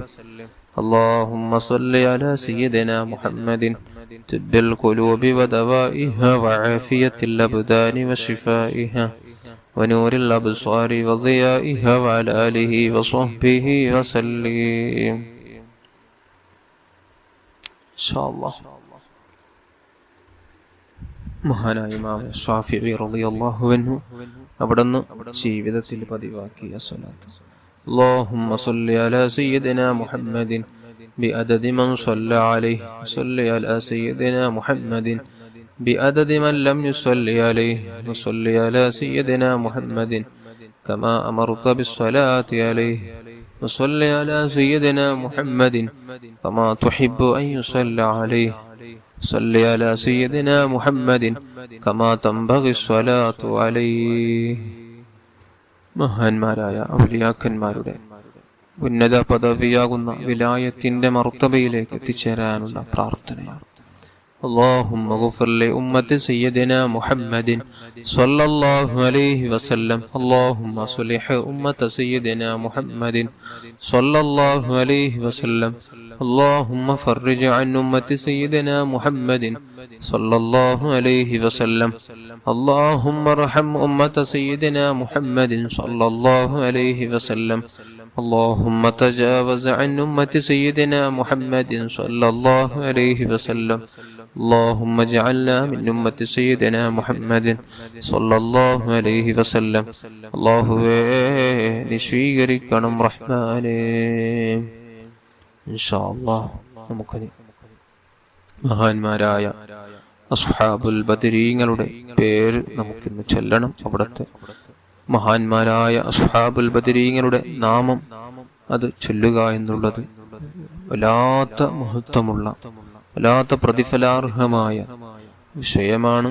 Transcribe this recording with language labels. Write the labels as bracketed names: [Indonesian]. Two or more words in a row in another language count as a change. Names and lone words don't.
[Arabic] اللهم صل على سيدنا محمد طب القلوب ودوائها وعافية الأبدان وشفائها ونور الأبصار وضيائها وعلى آله وصحبه وسلم. إن شاء الله. [Malayalam] മഹാനായ ഇമാം ശാഫിഈ [Arabic] رضي الله عنه [Malayalam] അവിടുന്ന് ജീവിതത്തിൽ പതിവാക്കിയ സ്വലാത്ത് [Arabic] اللهم صل على سيدنا محمد بعدد من صلى عليه صل على سيدنا محمد بعدد من لم يصلي عليه وصل على سيدنا محمد كما أمرت بالصلاة عليه وصل على سيدنا محمد كما تحب أن يصلى عليه صل على سيدنا محمد كما تنبغي الصلاة عليه. [Malayalam] മഹാന്മാരായ ഔലിയാക്കന്മാരുടെ ഉന്നത പദവിയാകുന്ന വിലായത്തിന്റെ മർത്തബയിലേക്ക് എത്തിച്ചേരാനുള്ള പ്രാർത്ഥനയാണ്. [Arabic] اللهم اغفر لأمة سيدنا محمد صلى الله عليه وسلم. اللهم صلح أمة سيدنا محمد صلى الله عليه وسلم. اللهم فرج عن أمة سيدنا محمد صلى الله عليه وسلم. اللهم ارحم أمة سيدنا محمد صلى الله عليه وسلم. اللهم تجاوز عن أمة سيدنا محمد صلى الله عليه وسلم. اللهم اجعلنا من أمة سيدنا محمد صلى الله عليه وسلم. [Malayalam] الله നിശ്വീകരിക്കണം റഹ്മാനേ. [Arabic] إن شاء الله [Malayalam] നമുക്ക് മഹാന്മാരായ അസ്ഹാബുൽ ബദരീങ്ങളുടെ പേര് നമുക്കിന്ന് ചൊല്ലണം. അവിടുത്തെ മഹാന്മാരായ അസ്ഹാബുൽ ബദരീങ്ങളുടെ നാമം അത് ചൊല്ലുക എന്നുള്ളത് വല്ലാത്ത മഹത്വമുള്ള വല്ലാത്ത പ്രതിഫലാർഹമായ വിഷയമാണ്.